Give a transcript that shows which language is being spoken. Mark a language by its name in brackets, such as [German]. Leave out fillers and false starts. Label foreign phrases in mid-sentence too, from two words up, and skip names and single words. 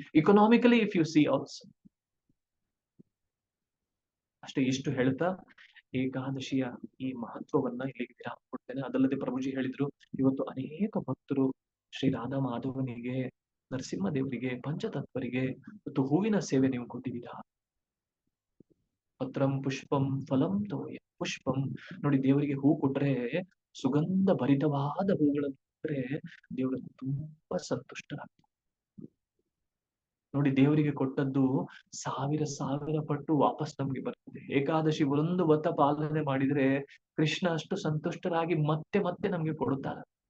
[English] economically if you see also. ಅಷ್ಟೇ. [Kannada] ಇಷ್ಟು ಹೇಳ್ತಾ ಏಕಾದಶಿಯ ಈ ಮಹತ್ವವನ್ನ ಇಲ್ಲಿಗೆ ವಿರಾಮ ಕೊಡ್ತೇನೆ. ಅದಲ್ಲದೆ ಪ್ರಭುಜಿ ಹೇಳಿದ್ರು, ಇವತ್ತು ಅನೇಕ ಭಕ್ತರು ಶ್ರೀ ರಾಧಾ ಮಾಧವನಿಗೆ, ನರಸಿಂಹದೇವರಿಗೆ, ಪಂಚತತ್ವರಿಗೆ ಮತ್ತು ಹೂವಿನ ಸೇವೆ ನೀವು ಕೊಟ್ಟಿದ್ದೀರಾ. [Sanskrit] ಪತ್ರಂ ಪುಷ್ಪಂ ಫಲಂ ತೋಯ. [Kannada] ಪುಷ್ಪಂ ನೋಡಿ, ದೇವರಿಗೆ ಹೂ ಕೊಟ್ರೆ, ಸುಗಂಧ ಭರಿತವಾದ ಹೂಗಳನ್ನು ಕೊಟ್ರೆ ದೇವರು ತುಂಬಾ ಸಂತುಷ್ಟರಾಗ್ತಾರೆ. ನೋಡಿ, ದೇವರಿಗೆ ಕೊಟ್ಟದ್ದು ಸಾವಿರ ಪಟ್ಟು ವಾಪಸ್ ನಮ್ಗೆ ಬರ್ತದೆ. ಏಕಾದಶಿ ಒಂದು ವ್ರತ ಪಾಲನೆ ಮಾಡಿದ್ರೆ ಕೃಷ್ಣ ಅಷ್ಟು ಸಂತುಷ್ಟರಾಗಿ ಮತ್ತೆ ಮತ್ತೆ ನಮ್ಗೆ ಕೊಡುತ್ತಾರೆ.